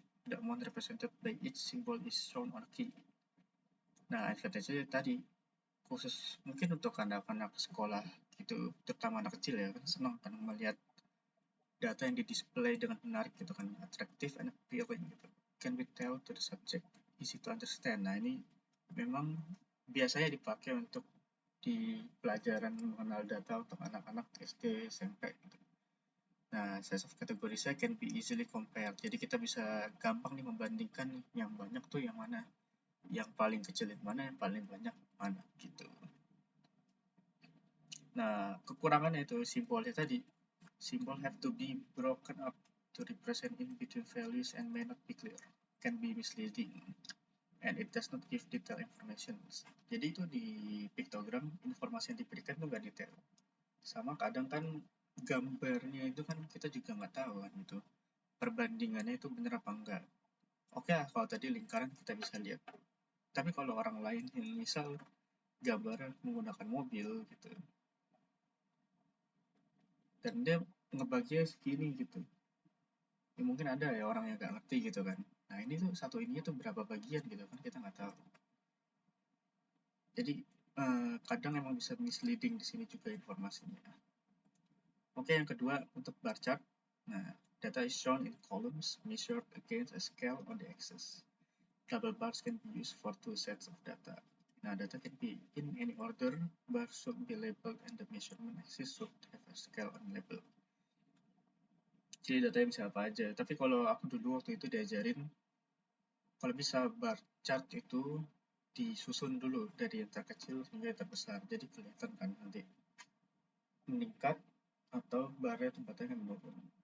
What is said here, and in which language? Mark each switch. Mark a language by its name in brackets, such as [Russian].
[English] The amount represented by each symbol is shown on key. [Indonesian] Nah, advantage-nya tadi khusus mungkin untuk anak-anak sekolah gitu, terutama anak kecil ya, kan senang kan melihat data yang di-display dengan menarik gitu kan, [English] attractive and appealing [Indonesian] gitu. [English] Can be tell to the subject, easy to understand. [Indonesian] Nah, ini memang biasanya dipakai untuk di pelajaran mengenal data untuk anak-anak SD, SMP gitu. Nah, [English] size of kategori saya can be easily compared. [Indonesian] Jadi kita bisa gampang nih membandingkan nih, yang banyak tuh yang mana, yang paling kecil yang mana, yang paling banyak mana gitu. Nah, kekurangannya itu simbolnya tadi. [English] Symbol have to be broken up to represent in between values and may not be clear, can be misleading, and it does not give detailed information. [Indonesian] Jadi itu di piktogram informasi yang diberikan tuh nggak detail. Sama kadang kan gambarnya itu kan kita juga nggak tahu kan itu perbandingannya itu bener apa enggak. Oke lah, kalau tadi lingkaran kita bisa lihat. Tapi kalau orang lain yang misal gambar menggunakan mobil gitu, dan dia ngebaginya segini gitu, ya mungkin ada ya orang yang nggak ngerti gitu kan. Nah ini tuh satu ininya tuh berapa bagian gitu kan, kita nggak tahu. Jadi kadang emang bisa misleading di sini juga informasinya. Oke, yang kedua untuk bar chart. [English] Nah, data is shown in columns measured against a scale on the axis. Double bars can be used for two sets of data. Nah, data can be in any order, bars should be labeled, and the measurement axis should have a scale on label. [Indonesian] Jadi datanya bisa apa aja. Tapi kalau aku dulu waktu itu diajarin, kalau bisa bar chart itu disusun dulu dari yang terkecil hingga yang terbesar. Jadi kelihatan kan nanti meningkat atau barnya tempatnya akan menurun.